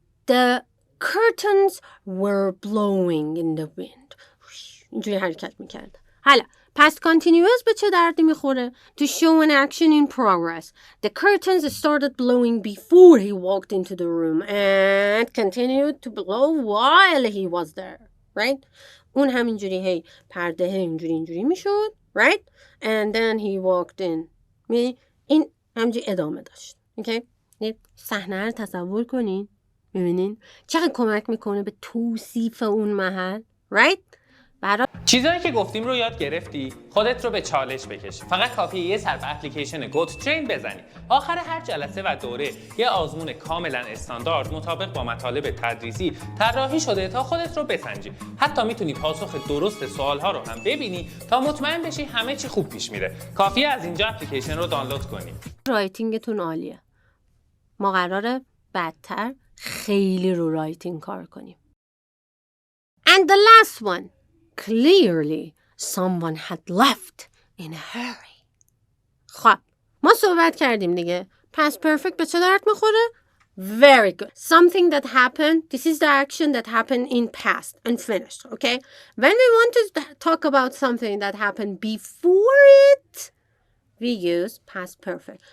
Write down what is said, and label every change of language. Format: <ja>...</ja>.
<en>The curtains were blowing in the wind.</en> <fa>اینجوری حرکت میکرد. حالا</fa> <en>past continuous</en> <fa>به چه دردی میخوره؟</fa> <en>To show an action in progress. The curtains started blowing before he walked into the room and continued to blow while he was there. Right?</en> <fa>اون همینجوری هی پرده اینجوری میشد.</fa> <en>Right? And then he walked in.</en> <fa>این همینجوری ادامه داشت. اوکی؟ صحنه رو تصور کنین. ببینین چقدر کمک میکنه به توصیف اون محل. Right? چیزایی که گفتیم رو یاد گرفتی؟ خودت رو به چالش بکش. فقط کافیه یه سر به اپلیکیشن گو تو ترین بزنی. آخر هر جلسه و دوره یه آزمون کاملا استاندارد مطابق با مطالب تدریسی طراحی شده تا خودت رو بسنجی. حتی میتونی پاسخ درست سوال‌ها رو هم ببینی تا مطمئن بشی همه چی خوب پیش میره. کافیه از اینجا اپلیکیشن رو دانلود کنی. رایتینگتون عالیه. ما قراره بعدتر خیلی رو رایتینگ کار کنیم.</fa> <en>And the last one. Clearly, someone had left in a hurry.</en> <fa>خب ما صحبت کردیم دیگه.</fa> <en>Past perfect</en> <fa>به چه درد میخوره؟</fa> <en>Very good. Something that happened. This is the action that happened in past and finished. Okay? When we want to talk about something that happened before it, we use past perfect.</en>